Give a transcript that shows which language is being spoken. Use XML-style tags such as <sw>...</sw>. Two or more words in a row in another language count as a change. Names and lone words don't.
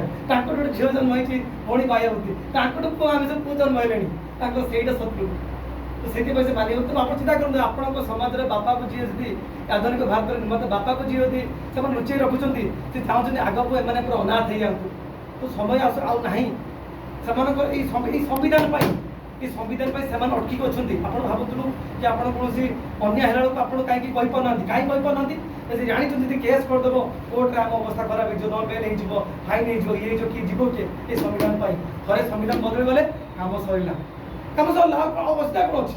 <or>ତାଙ୍କଠୁ ଗୋଟେ ଝିଅ ଜନ୍ମ ହେଇଛି ଭଉଣୀ ମାୟାବତୀ। ତାଙ୍କଠୁ ପୁଅ ଆମେ ସବୁ ପୁଅ ଜନ୍ମ ହେଲେଣି, ତାଙ୍କର ସେଇଟା ଶତ୍ରୁ। ତ ସେଥିପାଇଁ ସେ ମାନିବ। ତେଣୁ ଆପଣ ଚିନ୍ତା କରନ୍ତୁ, ଆପଣଙ୍କ ସମାଜରେ ବାପାକୁ ଯିଏ ଯଦି ଆଧୁନିକ ଭାରତରେ ନିମନ୍ତେ ବାପାକୁ ଯିଏ ଯଦି ସେମାନେ ଲୁଚେଇ ରଖୁଛନ୍ତି, ସେ ଚାହୁଁଛନ୍ତି ଆଗକୁ ଏମାନେ ପୁରା ଅନାଥ ହେଇଯାଆନ୍ତୁ। ତ ସମୟ ଆଉ ନାହିଁ ସେମାନଙ୍କର ଏଇ ସମ୍ବିଧାନ ପାଇଁ, ଏଇ ସମ୍ବିଧାନ ପାଇ ସେମାନ ଅଟକିକି ଅଛନ୍ତି। ଆପଣ ଭାବୁଥିଲୁ ଯେ ଆପଣ କୌଣସି ଅନ୍ୟାୟ ହେଲା ବେଳକୁ ଆପଣ କାହିଁକି କହିପାରୁନାହାନ୍ତି, କାହିଁକି କହିପାରୁନାହାନ୍ତି? ଯଦି ଜାଣିଛନ୍ତି ଯଦି କେସ୍ କରିଦେବ କୋର୍ଟରେ ଆମ ଅବସ୍ଥା ଖରାପ ହେଇଯିବ, ନ ବେଲ୍ ହେଇଯିବ, ଫାଇନ୍ ହେଇଯିବ, ଇଏ ହେଇଯିବ, କିଏ ଯିବ କିଏ? ଏଇ ସମ୍ବିଧାନ ପାଇଁ ଥରେ ସଂବିଧାନ ବଦଳି ଗଲେ କାମ ସରିଲା, କାମ ସରିଲା। ଆଉ ଅବସ୍ଥା କ'ଣ ଅଛି?</or>